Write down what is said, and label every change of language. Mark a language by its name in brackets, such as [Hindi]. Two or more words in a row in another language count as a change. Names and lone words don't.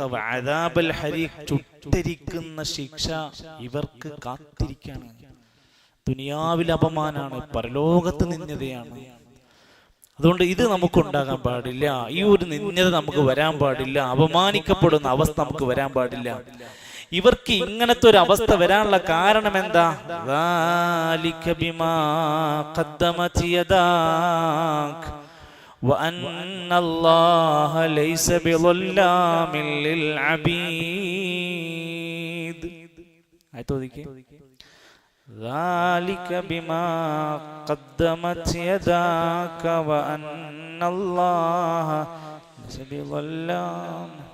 [Arabic] عذاب الحريق, [Malayalam] ചുട്ടരിക്കുന്ന ശിക്ഷ ഇവർക്ക് കാത്തിരിക്കാണ്. ദുനിയാവിൽ അപമാനാണ്, പരലോകത്ത് നിന്യതയാണ്. അതുകൊണ്ട് ഇത് നമുക്കുണ്ടാകാൻ പാടില്ല. ഈ ഒരു നിന്യത നമുക്ക് വരാൻ പാടില്ല. അപമാനിക്കപ്പെടുന്ന അവസ്ഥ നമുക്ക് വരാൻ പാടില്ല. ഇവർക്ക് ഇങ്ങനത്തെ ഒരു അവസ്ഥ വരാനുള്ള കാരണം എന്താ? [Arabic] ذَلِكَ بِمَا قَدَّمَتْ يَدَاكَ وَأَنَّ اللَّهَ لَيْسَ بِظَلَّامٍ لِلْعَبِيدِ. ذَلِكَ بِمَا قَدَّمَتْ يَدَاكَ وَأَنَّ اللَّهَ لَيْسَ بِظَلَّامٍ.